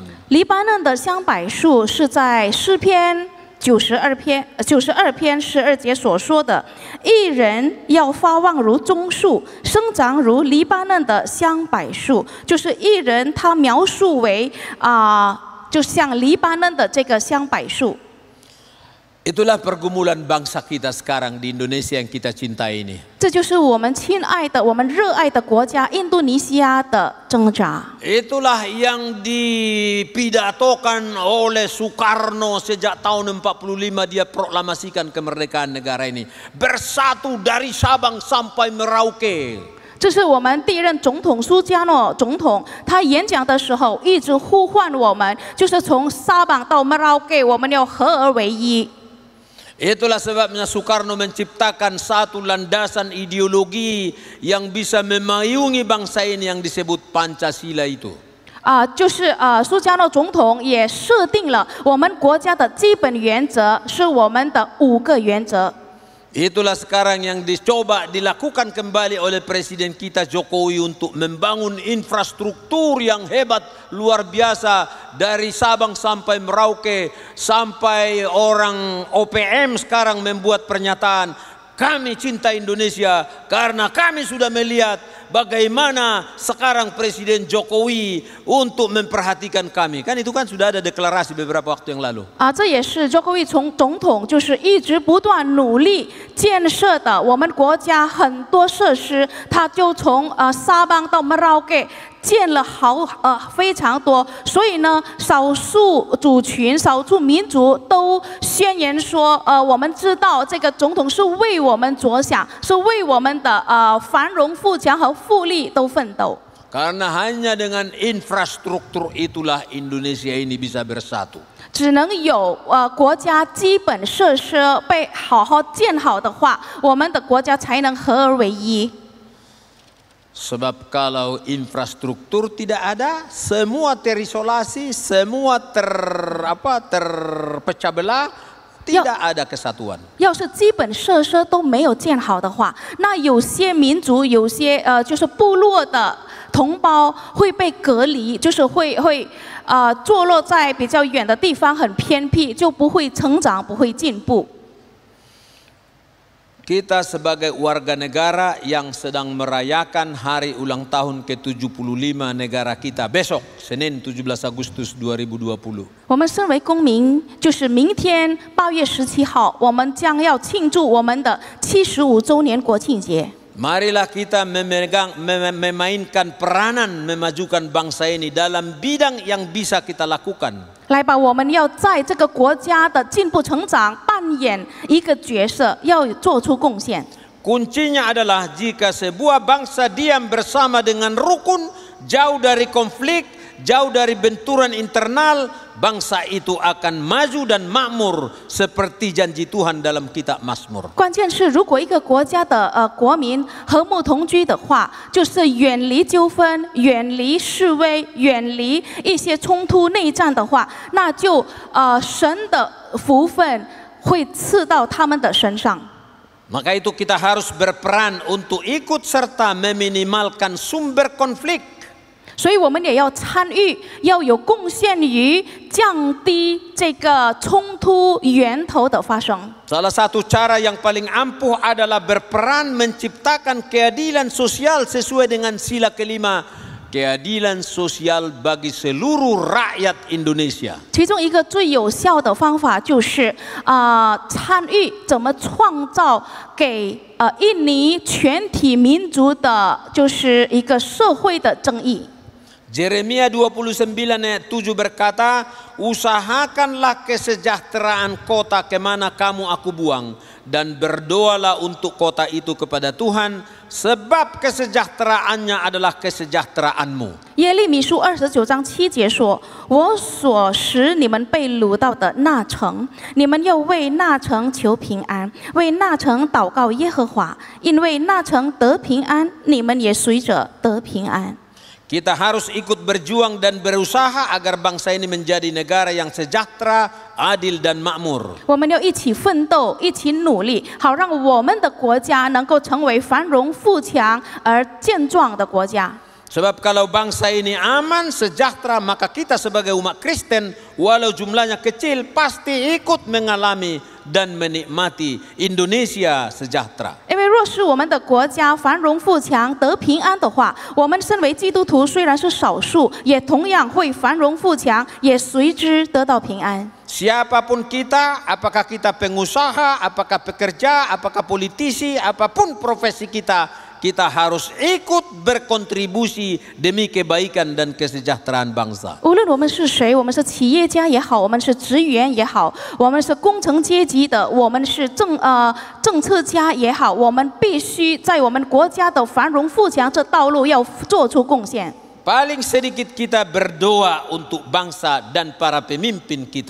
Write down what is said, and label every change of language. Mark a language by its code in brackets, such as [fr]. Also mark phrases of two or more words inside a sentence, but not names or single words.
[zh] 黎巴嫩的香柏树是在诗篇92篇12节所说的，义人要发旺如棕树，生长如黎巴嫩的香柏树。就是义人，他描述为就像黎巴嫩的这个香柏树。 [id] Itulah pergumulan bangsa kita sekarang di Indonesia yang kita cintai ini. [zh] 这就是我们亲爱的、我们热爱的国家印度尼西亚的挣扎。 [id] Itulah yang dipidatokan oleh Soekarno sejak tahun 45 dia proklamasikan kemerdekaan negara ini. Bersatu dari Sabang sampai Merauke. [zh] 这是我们第一任总统苏加诺总统，他演讲的时候一直呼唤我们，就是从沙邦到 Merauke， 我们要合而为一。 [id] Itulah sebabnya Soekarno menciptakan satu landasan ideologi yang bisa memayungi bangsa ini yang disebut Pancasila itu. [zh] 就是苏加诺总统也设定了我们国家的基本原则，是我们的5个原则。 [id] Itulah sekarang yang dicoba dilakukan kembali oleh Presiden kita Jokowi untuk membangun infrastruktur yang hebat luar biasa dari Sabang sampai Merauke, sampai orang OPM sekarang membuat pernyataan kami cinta Indonesia karena kami sudah melihat bagaimana sekarang Presiden Jokowi untuk memperhatikan kami. Kan itu kan sudah ada deklarasi beberapa waktu yang lalu. [zh] 这也是 Jokowi 总统就是一直不断努力建设的我们国家很多设施，他就从沙邦到 Merauke 建了非常多，所以呢，少数族群、少数民族都宣言说，我们知道这个总统是为我们着想，是为我们的繁荣富强和富丽都奋斗。 [id] Karena hanya dengan infrastruktur itulah Indonesia ini bisa bersatu. [zh] 只能有国家基本设施被好好建好的话，我们的国家才能合而为一。 [id] Sebab kalau infrastruktur tidak ada, semua terisolasi, semua terpecah belah, tidak ada kesatuan. [zh] 要是基本设施都没有建好的话，那有些民族、有些就是部落的同胞会被隔离，就是会坐落在比较远的地方，很偏僻，就不会成长，不会进步。 [id] Kita sebagai warga negara yang sedang merayakan hari ulang tahun ke-75 negara kita besok, Senin 17 Agustus 2020. [zh] 我们身为公民，就是明天8月17号，我们将要庆祝我们的75周年国庆节。 [id] Marilah kita memainkan peranan memajukan bangsa ini dalam bidang yang bisa kita lakukan. [zh] 来吧，我们要在这个国家的进步成长扮演一个角色，要做出贡献。 [id] Kuncinya adalah jika sebuah bangsa diam bersama dengan rukun, jauh dari konflik, jauh dari benturan internal, bangsa itu akan maju dan makmur seperti janji Tuhan dalam kitab Mazmur. [zh] 关键是，如果一个国家的国民和睦同居的话，就是远离纠纷、远离示威、远离一些冲突内战的话，那就神的福分会赐到他们的身上。 [id] Maka itu kita harus berperan untuk ikut serta meminimalkan sumber konflik. [zh] 所以我们也要参与，要有贡献于降低这个冲突源头的发生。 [id] Salah satu cara yang paling ampuh adalah berperan menciptakan keadilan sosial sesuai dengan sila kelima, keadilan sosial bagi seluruh rakyat Indonesia. [zh] 其中一个最有效的方法就是参与怎么创造给印尼全体民族的，就是一个社会的正义。 [id] Yeremia 29 ayat 7 berkata, usahakanlah kesejahteraan kota kemana kamu aku buang, dan berdoalah untuk kota itu kepada Tuhan, sebab kesejahteraannya adalah kesejahteraanmu. [zh] 耶利米书29章7节说：“我所使你们被掳到的那城，你们要为那城求平安，为那城祷告耶和华，因为那城得平安，你们也随着得平安。” [id] Kita harus ikut berjuang dan berusaha agar bangsa ini menjadi negara yang sejahtera, adil dan makmur. [zh] 我们要一起奋斗，一起努力，好让我们的国家能够成为繁荣富强而健壮的国家。 [id] Sebab kalau bangsa ini aman, sejahtera, maka kita sebagai umat Kristen, walau jumlahnya kecil, pasti ikut mengalami dan menikmati Indonesia sejahtera. [zh] 因为若是我们的国家繁荣富强得平安的话，我们身为基督徒虽然是少数，也同样会繁荣富强，也随之得到平安。 [id] Siapapun kita, apakah kita pengusaha, apakah pekerja, apakah politisi, apapun profesi kita, kita harus ikut berkontribusi demi kebaikan dan kesejahteraan bangsa. [zh] 无论我们是谁，我们是企业家也好，我们是职员也好，我们是工程阶级的，我们是政策家也好，我们必须在我们国家的繁荣富强这道路要做出贡献。 [id] Paling sedikit kita berdoa untuk bangsa dan para pemimpin kita.